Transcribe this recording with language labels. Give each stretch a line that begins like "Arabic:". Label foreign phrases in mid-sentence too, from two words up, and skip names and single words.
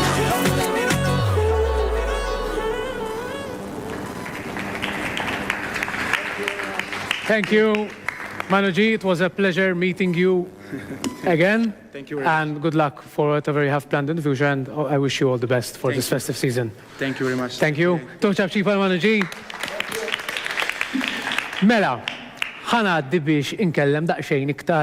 English: Thank you, Manu G. It was a pleasure meeting you again. Thank you very much. And good luck for whatever you have planned in the future. And I wish you all the best for this festive season. Thank you very much. Thank you. Toċab ċipa Manu G.
Maltese: Mela, ħana għaddi biex inkellem daqxejn iktar